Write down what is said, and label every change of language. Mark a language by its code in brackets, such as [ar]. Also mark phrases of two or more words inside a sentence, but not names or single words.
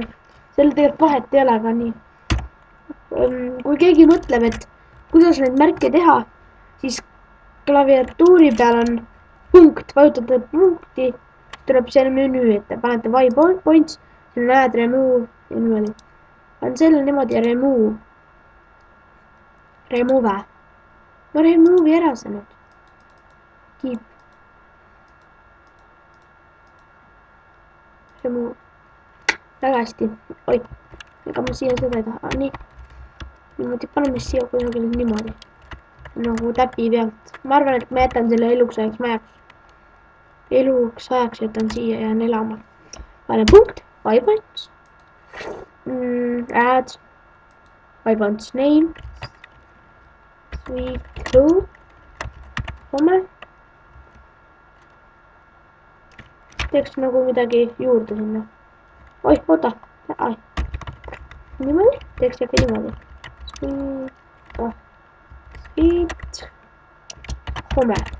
[et] Selle tegelikult vahet ei ole, aga nii. Kui keegi mõtleb, et kuidas neid märke teha, siis klaviatuuri peal on punkt, vajutate punkti, tuleb selle menüü ette, panete waypoints, siin näed remove ja niimoodi. On selle niimoodi ja remove. No remove'i ära see nüüd. [en] Keep. Remove. [et] Väga hästi. Oi, ega ma siia seda ei taha. Nii. Niimoodi paneme siia kusagil niimoodi. Nagu täpi pealt. Ma arvan, et ma jätan selle eluks ajaks jätan siia ja elama. Panen punkt. Waypoints. Add. [en] Waypoints name. Sweet home. [et] Teeks nagu midagi juurde sinna. Oi, oota. Niimoodi. Teeks äkki niimoodi. [en] Sweet home.